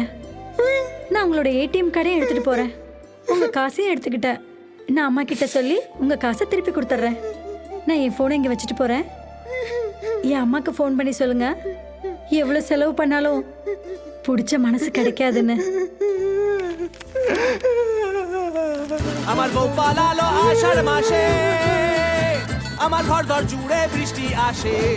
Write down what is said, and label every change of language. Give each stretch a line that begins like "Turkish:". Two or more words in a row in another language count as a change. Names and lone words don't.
Tamil: நான் உங்களோட
English: ATM card
Tamil: எடுத்துட்டு போறேன். உங்க காசையும் எடுத்துக்கிட்டேன். நான் அம்மா கிட்ட சொல்லி உங்க காசை திருப்பி கொடுத்துட்றேன். நான் என் போனை இங்க வச்சுட்டு போறேன். என் அம்மாக்கு ஃபோன் பண்ணி சொல்லுங்க, எவ்வளவு செலவு பண்ணாலும் பிடிச்ச மனசு கிடைக்காதுன்னு.
Bangla: আমার বউ পালালো আষাঢ় মাসে, আমার ঘর দর জুড়ে বৃষ্টি আসে।